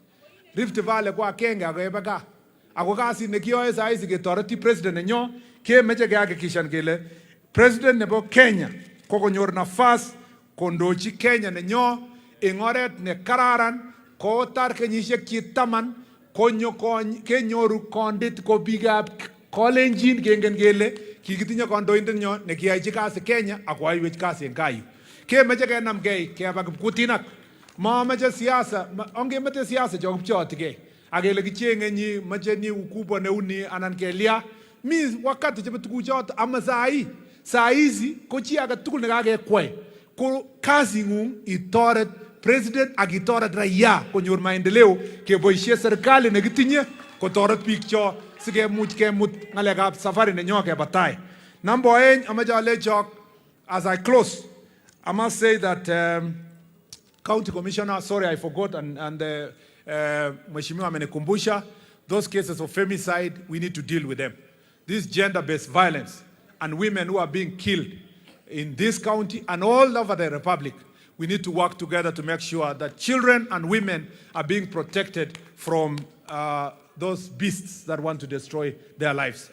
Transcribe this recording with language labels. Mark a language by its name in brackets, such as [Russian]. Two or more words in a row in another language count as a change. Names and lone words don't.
[Kalenjin] Rift Valley kwa agenge akebe ka ako kasi nekiyoe saisi ketoreti president nenyo kemeche kehakikishan kele president nebo Kenya kokonyor nafas kondochi Kenya nenyo eng oret ne kararan kotar kenyisiek chitaman kenyoru kondit ko bikab kolenjin kengen kele kikitinye kandoindet nyo nekiyachi kasi Kenya akoaiwech kasi eng kayu kemeche kenamgei keba kipkutinak mameche siasa ongemete siasa chokipchotigei akele kichenge nyi meche ni ukubwa neuni anan kelia mi wakati chebo tukuchoto [Swahili] ama saa hizi [Kalenjin] ko chi age tugul nekakekwai ko kazi ngung itoret president ak itoret raia konyor maendeleo keboisie serikali nekitinye kotoret biik cho sikemuch kemut ngalekab safari nenyo keba tai. [English] Number 1 [Kalenjin] amache alechok [English] as I close I must say that County Commissioner, sorry I forgot, and [Swahili] Mheshimiwa amenikumbusha, [English] those cases of femicide, we need to deal with them. This gender-based violence and women who are being killed in this county and all over the Republic, we need to work together to make sure that children and women are being protected from those beasts that want to destroy their lives.